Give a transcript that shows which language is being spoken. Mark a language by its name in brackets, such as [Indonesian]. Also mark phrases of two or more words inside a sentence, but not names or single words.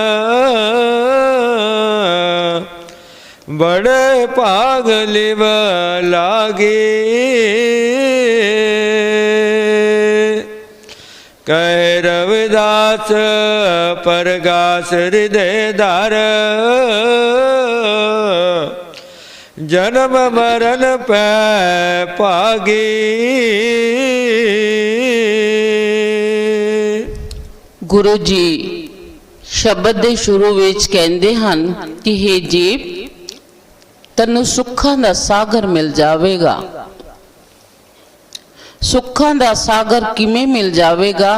[Punjabi] ਬੜੇ ਭਾਗ ਲਿਵ ਲਾਗੀ ਕਹ ਰਵਿਦਾਸ ਪਰਗਾਸ ਹ੍ਰਿਦੈ ਧਰ ਜਨਮ ਮਰਣ ਪੈ ਭਾਗੀ। ਗੁਰੂ ਜੀ ਸ਼ਬਦ ਦੇ ਸ਼ੁਰੂ ਵਿੱਚ ਕਹਿੰਦੇ ਹਨ ਕਿ ਹੇ ਜੀਵ, ਤੈਨੂੰ ਸੁੱਖਾਂ ਦਾ ਸਾਗਰ ਮਿਲ ਜਾਵੇਗਾ। ਸੁੱਖਾਂ ਦਾ ਸਾਗਰ ਕਿਵੇਂ ਮਿਲ ਜਾਵੇਗਾ?